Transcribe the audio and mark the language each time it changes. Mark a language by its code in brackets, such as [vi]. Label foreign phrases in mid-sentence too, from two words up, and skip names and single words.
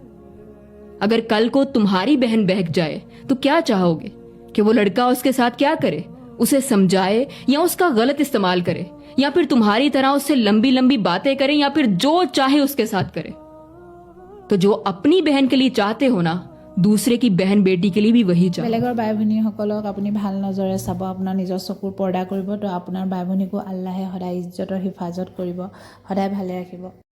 [hi] अगर कल को तुम्हारी बहन बहक जाए तो क्या चाहोगे कि वो लड़का उसके साथ क्या करे? उसे समझाए या उसका गलत इस्तेमाल करे, या फिर तुम्हारी तरह उससे लंबी लंबी बातें करे, या फिर जो चाहे उसके साथ करे? तो जो अपनी बहन के लिए चाहते हो ना, दूसरे की बहन बेटी के लिए भी वही चाहो। [as] বেলেগৰ বাই ভনীসকলক আপুনি ভাল নজৰে চাব, আপোনাৰ নিজৰ চকুৰ পৰ্দা কৰিব, তো আপোনাৰ বাই ভনীকো আল্লাহে সদায় ইজ্জতৰ হিফাজত কৰিব, সদায় ভালে ৰাখিব।